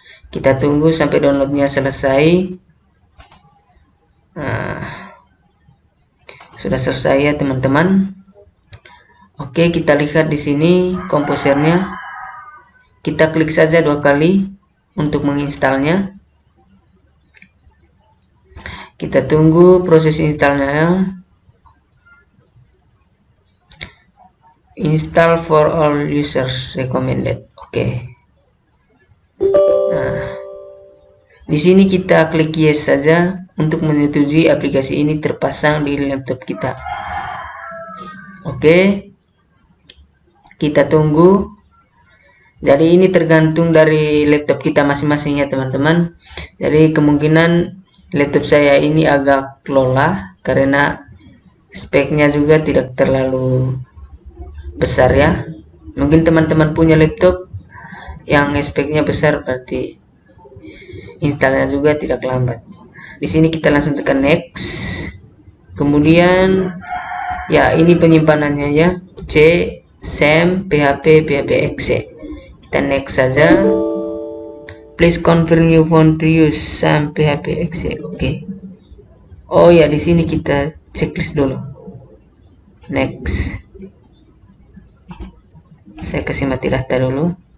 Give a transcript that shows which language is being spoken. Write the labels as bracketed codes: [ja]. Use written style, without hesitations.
[id] Kita tunggu sampai downloadnya selesai. Nah, sudah selesai ya teman-teman. Oke, kita lihat di sini komposernya. Kita klik saja 2 kali untuk menginstalnya. Kita tunggu proses installnya. [en] Install for all users recommended. [id] Oke. Nah, di sini kita klik yes saja untuk menyetujui aplikasi ini terpasang di laptop kita. Oke. Kita tunggu. Jadi ini tergantung dari laptop kita masing-masing ya teman-teman. Jadi kemungkinan laptop saya ini agak lelah karena speknya juga tidak terlalu besar ya. Mungkin teman-teman punya laptop yang speknya besar, berarti installnya juga tidak lambat. Di sini kita langsung tekan next. Kemudian ya ini penyimpanannya ya, C, SAM, PHP, PHP-exe. Kita next saja. [en] Please confirm you want to use SAM, PHP-exe. [id] Oke. Oh ya, di sini kita checklist dulu. Next. Saya kasih mati data dulu.